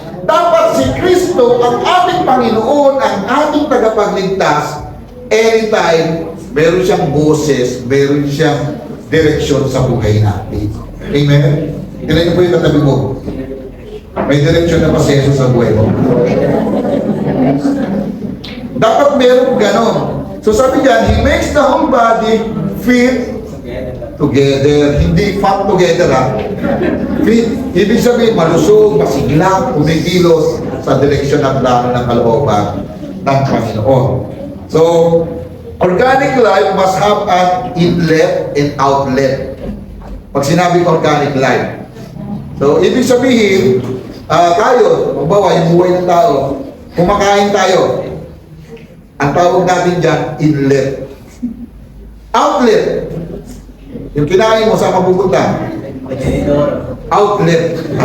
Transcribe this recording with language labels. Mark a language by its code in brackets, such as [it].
[tl] Dapat si Kristo ang ating Panginoon, ang ating tagapagligtas. Anytime, meron siyang boses, meron siyang direksyon sa buhay natin. Amen? Tignan niyo po yung katabi mo. May direksyon na proseso sa buhay mo. Dapat meron ganon. So sabi diyan, [en] He makes the whole body fit together. [tl] Hindi fat together, ha? Fit. Ibig sabihin, malusog, masigla, kumikilos sa direksyon ng plano ng kalooban ng Panginoon. So, [en] Organic life must have an inlet and outlet. [tl] Pag sinabi organic life. So, ibig sabihin, tayo, magbawa yung buhay ng tao, kumakain tayo. Ang tawag natin dyan, inlet. Outlet. Yung kinain mo, saan mapupunta? Outlet.